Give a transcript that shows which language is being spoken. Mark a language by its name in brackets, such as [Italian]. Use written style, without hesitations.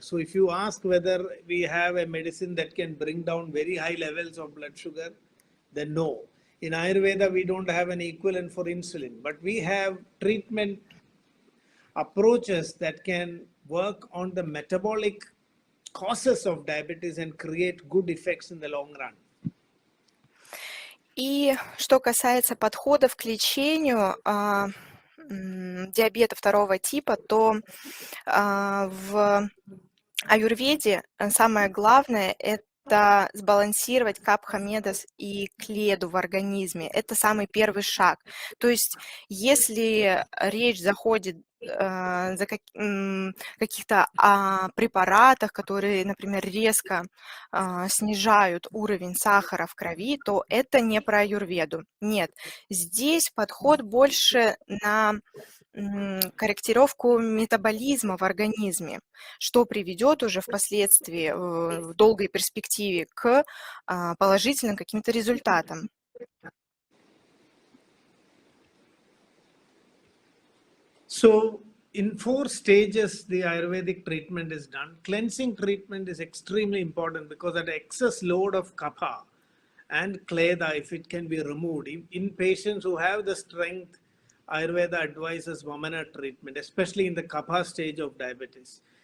[English] So if you ask whether we have a medicine that can bring down very high levels of blood sugar, then no. In Ayurveda, we don't have an equivalent for insulin, but we have treatment approaches that can work on the metabolic causes of diabetes and create good effects in the long run. [Russian] И что касается подходов к лечению диабета второго типа, то в аюрведе самое главное – это сбалансировать капха, медас и кледу в организме. Это самый первый шаг. То есть если речь заходит за каких-то препаратах, которые, например, резко снижают уровень сахара в крови, то это не про аюрведу. Нет, здесь подход больше на корректировку метаболизма в организме, что приведет уже впоследствии в долгой перспективе к положительным каким-то результатам. [English] So in 4 stages, the Ayurvedic treatment is done. Cleansing treatment is extremely important because that excess load of kapha and kleda, if it can be removed, in patients who have the strength, Ayurveda advises Vamana treatment, especially in the kapha stage of diabetes.